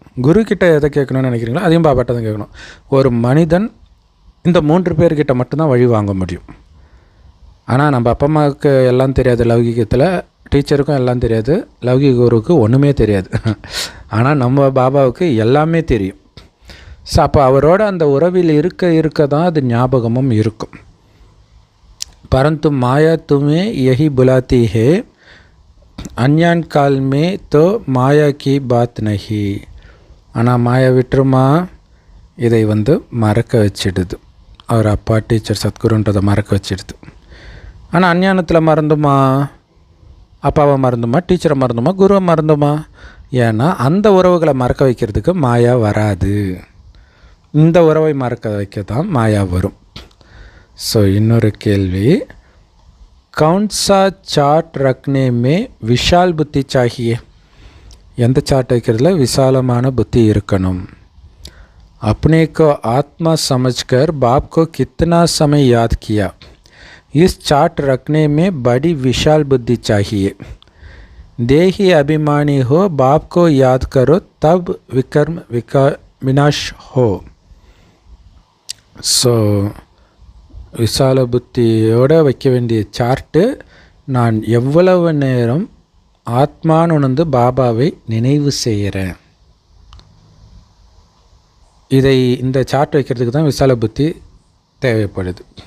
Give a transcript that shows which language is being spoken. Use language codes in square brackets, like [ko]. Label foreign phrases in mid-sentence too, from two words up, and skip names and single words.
[ta] குரு கிட்ட எதை கேட்கணும்னு நினைக்கிறீங்களோ அதையும் பாபாட்ட தான் கேட்கணும். ஒரு மனிதன் இந்த 3 பேர்கிட்ட மட்டும்தான் வழி வாங்க முடியும். ஆனால் நம்ம அப்பா அம்மாவுக்கு எல்லாம் தெரியாது, லௌகிகத்தில் டீச்சருக்கும் எல்லாம் தெரியாது, லௌகிக குருவுக்கு ஒன்றுமே தெரியாது. ஆனால் நம்ம பாபாவுக்கு எல்லாமே தெரியும். ஸோ அப்போ அவரோட அந்த உறவில் இருக்க தான் அது ஞாபகமும் இருக்கும். [hi] परंतु माया तुम्हें यही बुलाती है, अज्ञान काल में तो माया की बात नहीं. [ta] ஆனால் மாயா விட்டுருமா, இதை வந்து மறக்க வச்சிடுது. அவர் அப்பா, டீச்சர், சத்குருன்றதை மறக்க வச்சிடுது. ஆனால் அஞ்ஞானத்தில் மறந்துமா, அப்பாவை மறந்துமா, டீச்சரை மறந்துமா, குருவை மறந்துமா? ஏன்னா அந்த உறவுகளை மறக்க வைக்கிறதுக்கு மாயா வராது. இந்த உறவை மறக்க வைக்க தான் மாயா வரும். ஸோ இன்னொரு கேள்வி, [hi] कौन सा चार्ट रखने में विशाल बुद्धि चाहिए? [ta] எந்த சார்ட் வைக்கிறதுல விசாலமான புத்தி இருக்கணும்? [hi] अपने को आत्मा समझकर बाप को कितना समय याद किया? इस चार्ट रखने में बड़ी विशाल बुद्धि चाहिए. देही अभिमानी हो, बाप को याद करो, तब विकर्म विनाश हो. [ta] ஸோ விசால புத்தியோடு வைக்க வேண்டிய சார்ட்டு, நான் எவ்வளவு நேரம் ஆத்மான்னு உணர்ந்து பாபாவை நினைவு செய்கிறேன். இந்த சார்ட் வைக்கிறதுக்கு தான் விசால புத்தி தேவைப்படுது.